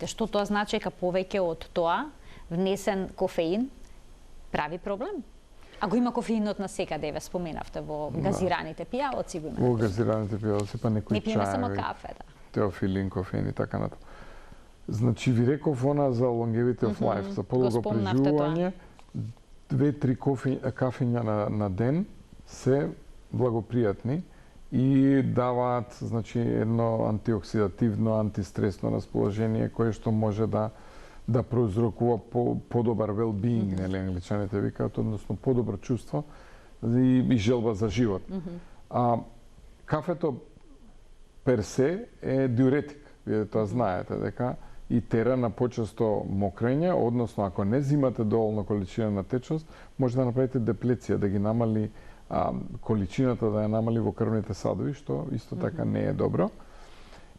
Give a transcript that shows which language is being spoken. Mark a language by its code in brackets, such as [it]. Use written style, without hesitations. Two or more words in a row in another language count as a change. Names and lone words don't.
[mk] Што тоа значи дека повеќе од тоа внесен кофеин прави проблем? А го има кофеинот на секаде, еве споменавте во газираните пијалоци, го има. Во газираните пијалоци, па некои чај. Не пиеме само кафе, да. Теофилин, кофеин и така натаму. Значи, ви реков она за [en] longevity of life, [mk] за подолго преживување, 2-3 кафења на ден се благопријатни и даваат, значи, едно антиоксидативно, антистресно расположение кое што може да проузрокува подобар well-being, нели англичаните викаат, односно подобро чувство и желба за живот. Кафето персе е диуретик, вие тоа знаете, дека и тера на почесто мокрење, односно ако не зимате доволно количина на течност, може да направите деплеција, да ги намали количината, да ја намали во крвните садови, што исто така не е добро.